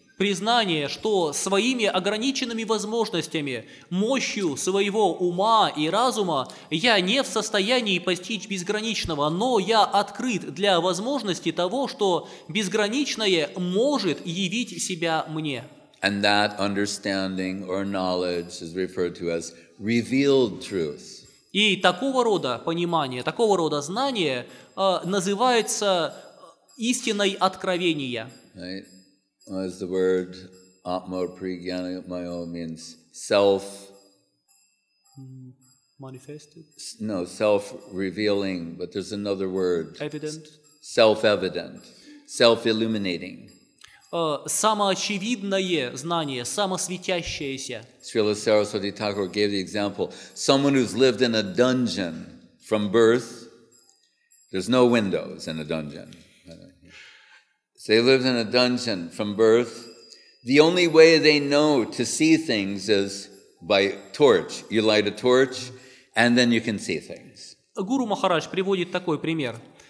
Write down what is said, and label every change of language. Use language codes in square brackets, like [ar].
[ru] Признание, что своими ограниченными возможностями, мощью своего ума и разума я не в состоянии постичь безграничного, но я открыт для возможности того, что безграничное может явить себя мне. [en] And that understanding or knowledge is referred to as revealed truth. [ru] И такого рода понимание, такого рода знание называется истиной откровения. [en] Right? As the word atma prajnanayo means self. Manifested. No, self-revealing, but there's another word. Evident. Self-evident, self-illuminating. [ru] Самоочевидное знание, самосветящееся. [en] Srila Saraswati Thakur gave the example. Someone who's lived in a dungeon from birth, there's no windows in a dungeon. So they lived in a dungeon from birth. The only way they know to see things is by torch. You light a torch, and then you can see things. [ru] Гуру Махарадж приводит такой пример.